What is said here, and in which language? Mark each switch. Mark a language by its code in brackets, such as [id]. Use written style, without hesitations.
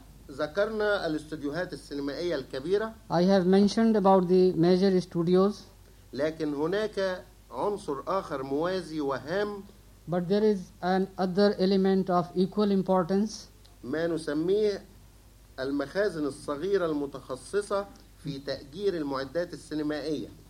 [ar] ذكرنا الاستوديوهات السينمائية الكبيرة. [en] I have mentioned about the major studios. [ar] لكن هناك عنصر آخر موازي وهام. [en] But there is an other element of equal importance. [ar] ما نسميه المخازن الصغيرة المتخصصة في تأجير المعدات السينمائية.